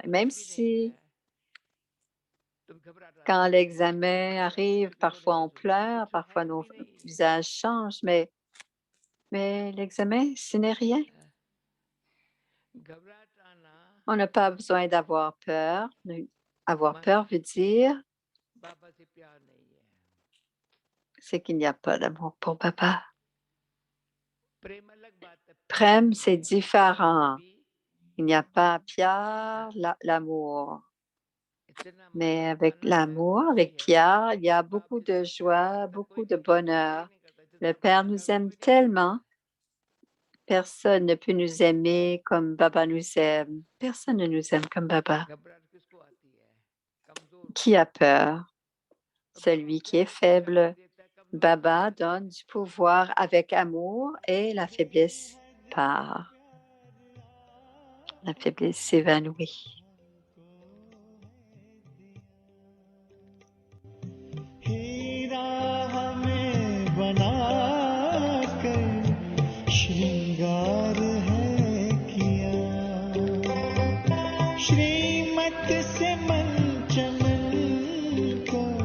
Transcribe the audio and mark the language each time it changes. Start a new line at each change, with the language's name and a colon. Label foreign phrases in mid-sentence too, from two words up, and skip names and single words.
French: Et même si quand l'examen arrive, parfois on pleure, parfois nos visages changent, mais l'examen, ce n'est rien. On n'a pas besoin d'avoir peur. Avoir peur veut dire
Hindi: बाबा से प्यार नहीं है
French: c'est qu'il n'y a pas d'amour pour papa.
Hindi: प्रेम अलग बात है
French: Prem,
Hindi: प्यार
French: c'est
Hindi: है
French: différent.
Hindi: भी
French: Il n'y a pas Pierre, l'amour.
Hindi: इतना
French: Mais
Hindi: मतलब
French: avec
Hindi: अलग है
French: l'amour,
Hindi: खुशी
French: avec
Hindi: है
French: Pierre, il y a
Hindi: कि बाप
French: beaucoup de
Hindi: जिसको प्यार नहीं
French: joie,
Hindi: करता कोई
French: beaucoup de
Hindi: नहीं प्यार करता कोई
French: bonheur.
Hindi: नहीं करता
French: Le
Hindi: जितना
French: Père
Hindi: प्यार
French: nous
Hindi: करता
French: aime
Hindi: कोई नहीं करता
French: tellement. Personne ne peut nous aimer comme Baba nous aime. Personne ne nous aime comme Baba.
Hindi: घबराहट किसको आती है कमजोर को
French: Qui a peur?
Hindi: और बाबा
French: Celui qui est
Hindi: प्यार से शक्ति
French: faible.
Hindi: देता है कमजोर को
French: Baba
Hindi: ताकत
French: donne du pouvoir avec amour et la faiblesse part. La faiblesse s'évanouit.
Hindi: हीरा हमें बनाकर श्रृंगार है किया श्रीमत से मंचमन को